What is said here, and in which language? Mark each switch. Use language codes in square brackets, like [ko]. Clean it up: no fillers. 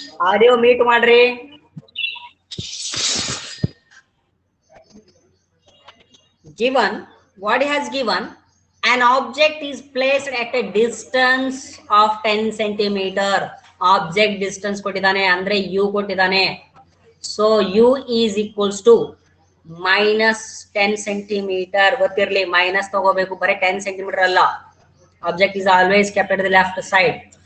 [kn] Audio mute ಮಾಡ್ರಿ. [en] Given, what he has given, an object is placed at a distance of 10 centimeter. [kn] Object distance ಕೊಟ್ಟಿದ್ದಾನೆ, ಅಂದ್ರೆ u ಕೊಟ್ಟಿದ್ದಾನೆ. [en] So u is equals to -10 centimeter. [kn] ಗೊತ್ತಿರ್ಲಿ, minus ತಗೋಬೇಕು, ಬರೀ [en] 10 centimeter [kn] ಅಲ್ಲ. [en] Object is always kept at the left side.